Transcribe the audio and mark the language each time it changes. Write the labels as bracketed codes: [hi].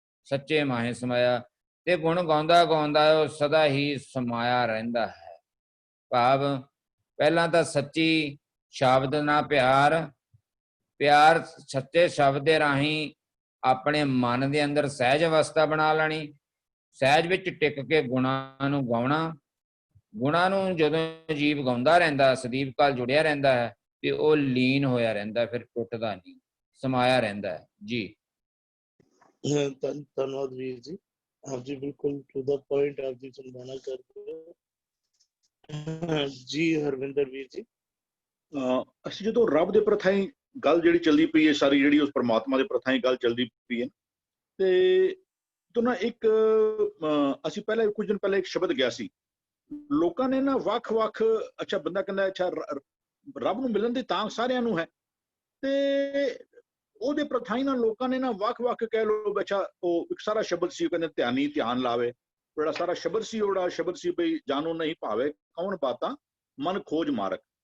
[pa] ਸੱਚੇ ਮਾਹੇ ਸਮਾਇਆ, ਤੇ ਗੁਣ ਗਾਉਂਦਾ ਗਾਉਂਦਾ ਉਹ ਸਦਾ ਹੀ ਸਮਾਇਆ ਰਹਿੰਦਾ ਹੈ, ਭਾਵ ਪਹਿਲਾਂ ਤਾਂ ਸੱਚੀ ਸ਼ਬਦ ਨਾਲ ਪਿਆਰ ਸੱਚੇ ਸ਼ਬਦ ਦੇ ਰਾਹੀਂ ਆਪਣੇ ਮਨ ਦੇ ਅੰਦਰ ਸਹਿਜ ਅਵਸਥਾ ਬਣਾ ਲੈਣੀ, ਸਹਿਜ ਵਿੱਚ ਟਿਕ ਕੇ ਗੁਣਾਂ ਨੂੰ ਗਾਉਣਾ। ਗੁਣਾਂ ਨੂੰ ਜਦੋਂ ਜੀਵ ਗਾਉਂਦਾ ਰਹਿੰਦਾ, ਸਦੀਵ ਕਾਲ ਜੁੜਿਆ ਰਹਿੰਦਾ ਹੈ, ਤੇ ਉਹ ਲੀਨ ਹੋਇਆ ਰਹਿੰਦਾ, ਫਿਰ ਟੁੱਟਦਾ ਨਹੀਂ, ਸਮਾਇਆ ਰਹਿੰਦਾ ਹੈ। ਜੀ ਧੰਨਵਾਦ ਵੀਰ ਜੀ, [hi] आप जी बिल्कुल टू द पॉइंट आप जी समझाना करते हो। जी हरविंदर वीर जी। [pa] ਅਸੀਂ ਜਦੋਂ ਰੱਬ ਦੇ ਪ੍ਰਥਾਈ ਗੱਲ ਜਿਹੜੀ ਚੱਲਦੀ ਪਈ ਹੈ ਸਾਰੀ, ਜਿਹੜੀ ਉਸ ਪਰਮਾਤਮਾ ਦੇ ਪ੍ਰਥਾਈ ਗੱਲ ਚੱਲਦੀ ਪਈ ਹੈ, ਤੇ ਤੋਂ ਨਾ ਇੱਕ ਅਸੀਂ ਪਹਿਲਾਂ ਕੁਝ ਦਿਨ ਪਹਿਲਾਂ ਇੱਕ ਸ਼ਬਦ ਗਿਆ ਸੀ, ਲੋਕਾਂ ਨੇ ਨਾ ਵੱਖ-ਵੱਖ, ਅੱਛਾ ਬੰਦਾ ਕਹਿੰਦਾ ਅੱਛਾ ਰੱਬ ਨੂੰ ਮਿਲਣ ਦੀ ਤਾਂ ਸਾਰਿਆਂ ਨੂੰ ਹੈ, ਤੇ ਉਹਦੇ ਪ੍ਰਥਾਈ ਨਾਲ ਲੋਕਾਂ ਨੇ ਨਾ ਵੱਖ-ਵੱਖ ਕਹਿ ਲਓ, ਅੱਛਾ ਉਹ ਇੱਕ ਸਾਰਾ ਸ਼ਬਦ ਸੀ, ਉਹ ਕਹਿੰਦੇ ਧਿਆਨੀ ਧਿਆਨ ਲਾਵੇ, ਜਿਹੜਾ ਸਾਰਾ ਸ਼ਬਦ ਸੀ, ਉਹਦਾ ਸ਼ਬਦ ਸੀ ਬਈ ਜਾਨੋ ਨਹੀਂ ਭਾਵੇ ਕੌਣ ਬਾਤਾਂ ਮਨ ਖੋਜ ਮਾਰਕ।